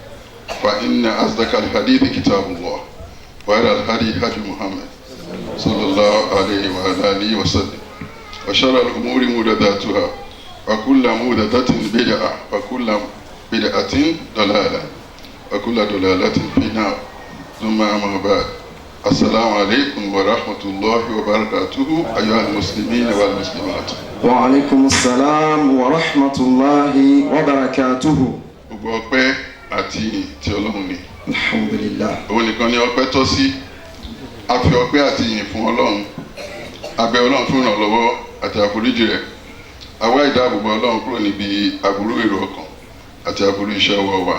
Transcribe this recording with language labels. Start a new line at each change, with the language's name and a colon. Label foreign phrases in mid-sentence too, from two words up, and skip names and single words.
Arabic: فإن أصدق الحديث كتاب الله وخير الهدي هدي محمد صلى الله عليه وعلى آله وسلم وشر الأمور محدثاتها وكل محدثة بدعة وكل بدعة ضلالة وكل ضلالة في النار ثم أما بعد السلام عليكم ورحمة الله وبركاته أيها المسلمين والمسلمات. وعليكم السلام ورحمة الله وبركاته.
Yoruba: gbogbo ọpẹ́ àti ti Ọlọ́run ni. Alhamdulillah. òun nìkan ni ọpẹ́ tọ́ sí. a fi ọpẹ́ àti ìyìn fún Ọlọ́run. a bẹ̀ Ọlọ́run fún ìrànlọ́wọ́ àti àforíjì rẹ̀. a wá ìdáàbòbò Ọlọ́run kúrò níbi aburú èrò ọkàn àti aburú iṣẹ́ ọwọ́ wa.